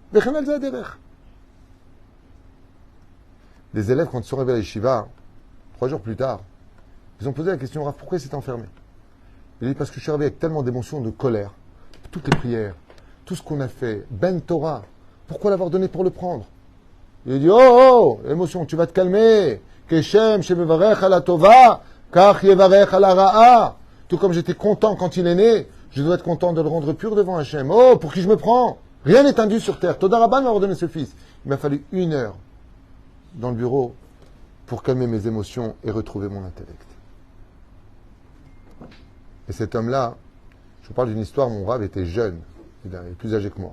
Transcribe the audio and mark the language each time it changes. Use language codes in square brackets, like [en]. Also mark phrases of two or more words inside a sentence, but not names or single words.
[fr] Des élèves, quand ils sont arrivés à l'Yeshiva, 3 jours plus tard, ils ont posé la question, Rav, pourquoi il s'est enfermé? Il dit, parce que je suis arrivé avec tellement d'émotions, de colère, toutes les prières, tout ce qu'on a fait, [he] בן תורה, [fr] pourquoi l'avoir donné pour le prendre? Il dit, oh, émotion, tu vas te calmer. [he] כשם, שמברך על הטובה, כך יברך על הרעה. [fr] Tout comme j'étais content quand il est né, je dois être content de le rendre pur devant Hachem. Oh, pour qui je me prends? Rien n'est indu sur terre. Toda Rabban m'a ordonné ce fils. Il m'a fallu 1 heure dans le bureau pour calmer mes émotions et retrouver mon intellect. Et cet homme-là, je vous parle d'une histoire, mon Rav était jeune, il est plus âgé que moi.